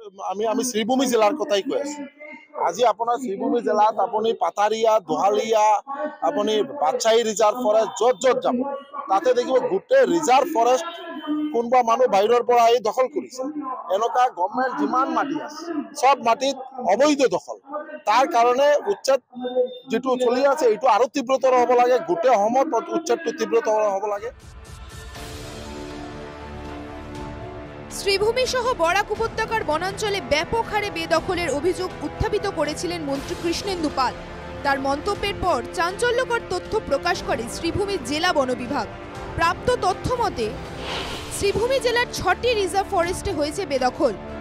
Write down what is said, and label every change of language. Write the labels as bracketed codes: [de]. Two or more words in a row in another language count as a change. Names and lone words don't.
[as] আমি শ্রীভূমি জেলার কথাই কৈ আছো। আজি আপোনাৰ শ্রীভূমি জেলাত আপুনি পাথারিয়া, দোহালিয়া, আপুনি বাদশাহী [en] reserve forest [as] য'ত য'ত যাব তাতে দেখিব গোটেই রিজার্ভ ফরেস্ট কোনোবা মানুহ বাহিৰৰ পৰা আহি দখল কৰিছে। এনেকুৱা গভৰ্ণমেণ্ট যিমান মাটি আছে সব মাটিত অবৈধ দখল। তাৰ কাৰণে উচ্ছেদ যেটো চলি আছে এইটো আৰু তীব্ৰতৰ হ'ব লাগে, গোটেই অসমত উচ্ছেদটো তীব্ৰতৰ হ'ব লাগে। [bn] শ্রীভূমি সহ বরাক উপত্যকার বনাঞ্চলে ব্যাপক হারে বেদখলের অভিযোগ উত্থাপিত করেছিলেন মন্ত্রী কৃষ্ণেন্দু পাল। তার মন্তব্যের পর চাঞ্চল্যকর তথ্য প্রকাশ করে শ্রীভূমি জেলা বন বিভাগ। প্রাপ্ত তথ্য মতে শ্রীভূমি জেলার ৬টি [en] reserve forest [bn] হয়েছে বেদখল।